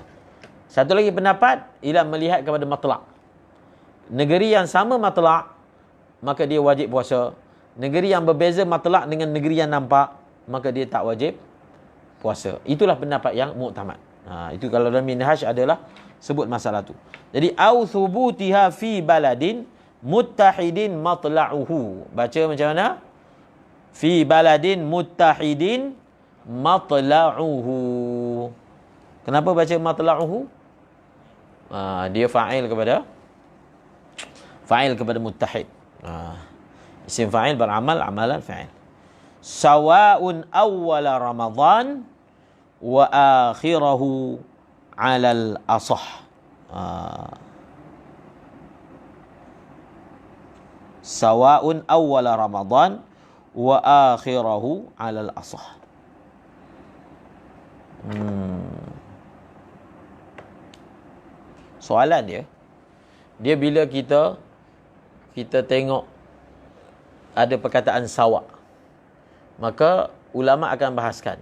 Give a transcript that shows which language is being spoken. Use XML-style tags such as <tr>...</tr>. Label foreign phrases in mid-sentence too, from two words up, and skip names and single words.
<ms>Satu lagi pendapat, ialah melihat kepada matlaq. Negeri yang sama matlaq, maka dia wajib puasa. Negeri yang berbeza matlaq dengan negeri yang nampak, maka dia tak wajib puasa. Itulah pendapat yang muktamad. Itu kalau dalam minhaj adalah sebut masalah tu.</ms> <ar>Jadi أو ثبوتها في بلد متحد مطلعه.</ar> <ms>Baca macam mana?</ms> <ar>في بلد متحد مطلعه.</ar> <ms>Kenapa baca matla'uhu? Dia fa'il kepada muttahid.</ms> <ar>اسم فاعل</ar> <ms>beramal amalan fa'il.</ms> <ar>سواء أول رمضان وآخره على الأصح. سواء أول رمضان وآخره على الأصح.</ar> <ms>Soalan dia bila kita tengok ada perkataan sawa', maka ulama akan bahaskan.</ms>